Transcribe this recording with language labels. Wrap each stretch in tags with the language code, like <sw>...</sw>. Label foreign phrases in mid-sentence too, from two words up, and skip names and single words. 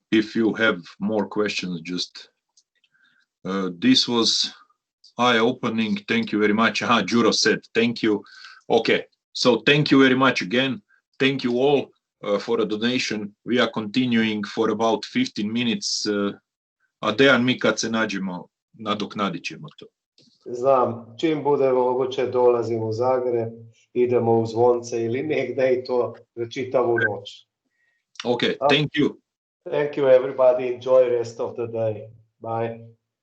<en>If you have more questions, just this was eye-opening. Thank you very much. Juro said thank you. Okay, so thank you very much again. Thank you all for a donation. We are continuing for about 15 minutes.</en> <hr>A Dejan, mi kad se nađemo, nadoknadit ćemo to. Znam, čim bude moguće dolazim u Zagreb, idemo u Zvonce ili negdje i to za čitavu noć.</hr> <en>Okay, thank you. Thank you everybody. Enjoy the rest of the day. Bye.</en>